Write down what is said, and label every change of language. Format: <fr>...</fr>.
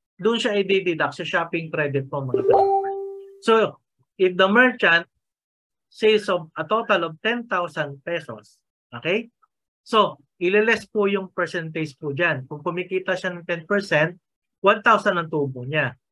<tl>Doon siya i-deduct sa shopping credit mo mga ka-shoppers.</tl> <en>So, if the merchant sales of a total of 10,000 pesos, okay?</en> <tl>So, ililess po yung percentage po dyan. Kung kumikita siya ng 10%, 1,000 ang tubo niya.</tl>